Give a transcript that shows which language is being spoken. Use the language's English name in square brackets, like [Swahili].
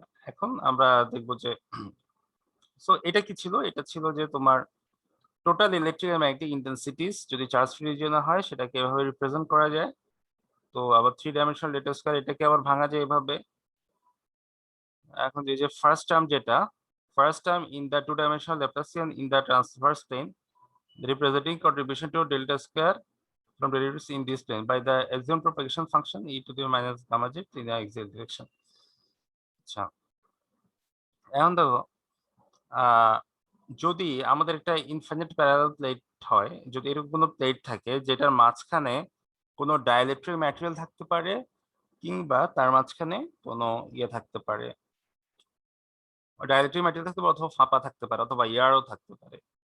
[Bangla] এখন আমরা দেখব যে সো এটা কি ছিল, এটা ছিল যে তোমার টোটাল ইলেকট্রিক এন্ড ম্যাগনেটিক ইন্টেন্সিটিস যদি চার্জ ফ্রি রিজিয়নে হয় সেটাকে এভাবে রিপ্রেজেন্ট করা যায়। তো আবার 3 ডাইমেনশনাল ডেটা স্কয়ার এটাকে আবার ভাঙা যায় এভাবে। এখন এই যে [English] First term in the 2 dimensional Laplacian in the transverse plane representing contribution to delta square from derivatives in this plane by the axial propagation function e to the minus gamma j in the axial direction. [Bangla] আচ্ছা, এখন দেখো যদি আমাদের একটা infinite parallel plate হয়, যদি এরকম কোনো প্লেট থাকে যেটার মাঝখানে কোনো ডাইইলেকট্রিক ম্যাটেরিয়াল থাকতে পারে কিংবা তার মাঝখানে কোনো ইয়ে থাকতে পারে, ডাইইলেকট্রিক ম্যাটেরিয়াল থাকতে পারে অথবা ফাঁপা থাকতে পারে অথবা এয়ারও থাকতে পারে।